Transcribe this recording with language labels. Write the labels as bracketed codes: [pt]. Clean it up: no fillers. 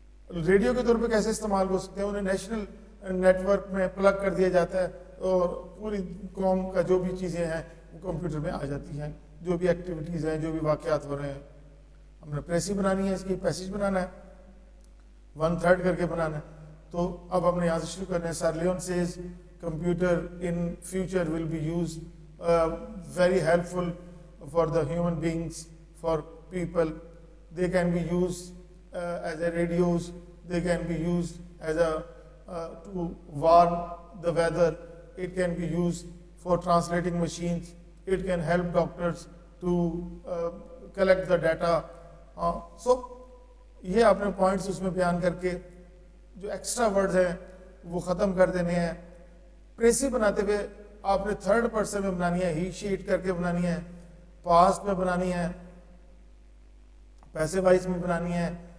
[ur] Radio کے طور پہ کیسے استعمال ہو سکتے ہیں؟ انہیں نیشنل نیٹ ورک میں پلگ کر دیا جاتا ہے اور پوری قوم کا جو بھی چیزیں ہیں وہ کمپیوٹر میں آ جاتی ہیں, جو بھی ایکٹیویٹیز ہیں, جو بھی واقعات ہو رہے ہیں. ہم نے پریسی بنانی ہے, اس کی پیسیج بنانا ہے, 1/3 کر کے بنانا ہے. تو اب ہم نے یہاں سے شروع کرنا ہے. سر Leone Cs [en] computer in future will be used very helpful for the human beings, for people. They can be used as a radios, they can be used as a to warn the weather. It can be used for translating machines. It can help doctors to collect the data. [ur] So یہ آپ نے points اس میں بیان کر کے جو extra words ہیں وہ ختم کر دینے ہیں. پریسی بناتے ہوئے آپ نے 3rd پرسن میں بنانی ہے, ہی شیٹ کر کے بنانی ہے, پاسٹ میں بنانی ہے, پیسے وائز میں بنانی ہے.